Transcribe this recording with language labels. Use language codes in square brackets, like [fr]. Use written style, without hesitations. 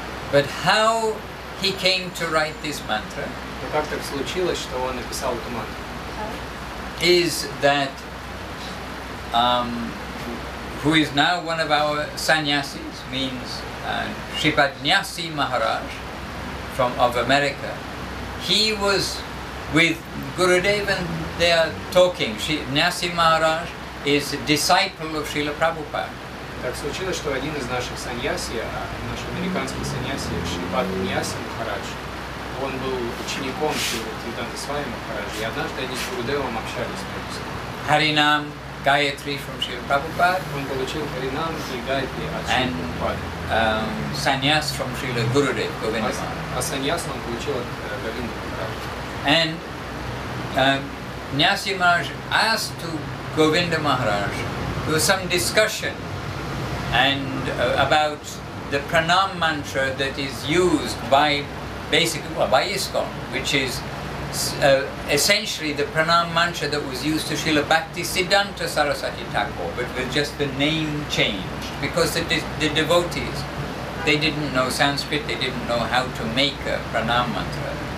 [en] But how he came to write this mantra [ru] Но как так случилось, что он написал эту мантру? [en] is that who is now one of our sannyasis, means Sripad Nyasi Maharaj of America. He was with Gurudev and they are talking. Nyasi Maharaj is a disciple of Srila Prabhupada. [ru] Так случилось, что один из наших саньяси, наш американский саньяси, Шрипад Ньяси Махарадж, он был учеником Бхактиведанты Свами Махараджа, и однажды они с Гурудевом общались между собой. [en] Harinam Gayatri from Srila Prabhupada. [ru] Он получил Харинам и Гайатри от Шрила Прабхупады. [en] Sannyas from Srila Gurudev, Govinda Maharaj. [ru] А саньяс он получил от Говинда Махараджа. [en] And Nyasi Maharaj asked to Govinda Maharaj, there was some discussion and about the pranam mantra that is used by basically by ISKCON, which is essentially the pranam mantra that was used to Srila Bhaktisiddhanta Saraswati Thakur, but with just the name changed, because the devotees, they didn't know Sanskrit, they didn't know how to make a pranam mantra.